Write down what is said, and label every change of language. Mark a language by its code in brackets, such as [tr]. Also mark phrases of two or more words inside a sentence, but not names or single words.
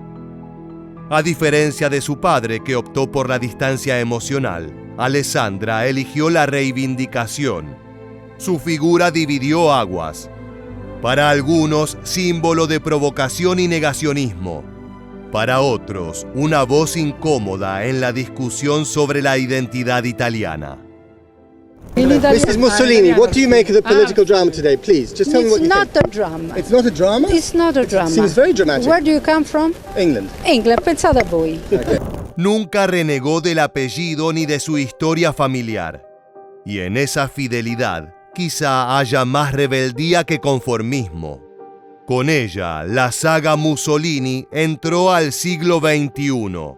[es] A diferencia de su padre, que optó por la distancia emocional, Alessandra eligió la reivindicación. Su figura dividió aguas. Para algunos, símbolo de provocación y negacionismo. Para otros, una voz incómoda en la discusión sobre la identidad italiana. [en] Mrs. Mussolini, what do you make of the political drama today, please? Just tell me what you think. It's not a drama. It's not a drama? It's not a drama. Seems very dramatic. Where do you come from? England. England, [it] pensate a voi. Okay. [es] Nunca renegó del apellido ni de su historia familiar. Y en esa fidelidad, quizá haya más rebeldía que conformismo. Con ella, la saga Mussolini entró al siglo XXI.